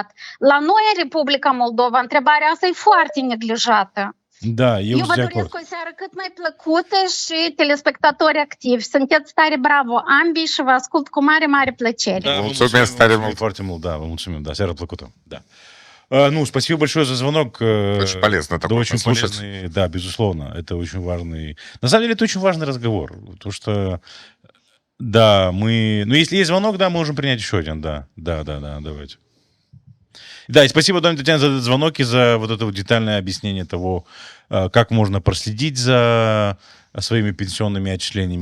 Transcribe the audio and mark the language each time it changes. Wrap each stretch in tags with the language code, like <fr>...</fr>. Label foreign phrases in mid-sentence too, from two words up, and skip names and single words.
<ro>La noi, în Republica Moldova, întrebarea asta e foarte neglijată. Da, eu vă doresc o seară cât mai plăcută și telespectatori activi. Sunteți tare bravo ambii și vă ascult cu mare plăcere.</ro> <ru>Да,</ru> <ro>Mulțumesc tare mult. Foarte mult, да, vă mulțumim, да, seara plăcută,</ro> <ru>да. Ну, спасибо большое за звонок. Очень полезно да, такое очень послушать. полезный, да, безусловно, это очень важный. На самом деле, это очень важный разговор, потому что, да, ну, если есть звонок, да, мы можем принять еще один, да, давайте. Да, и спасибо, Доня Татьяна, за этот звонок и за вот это вот детальное объяснение того, как можно проследить за своими пенсионными отчислениями.</ru>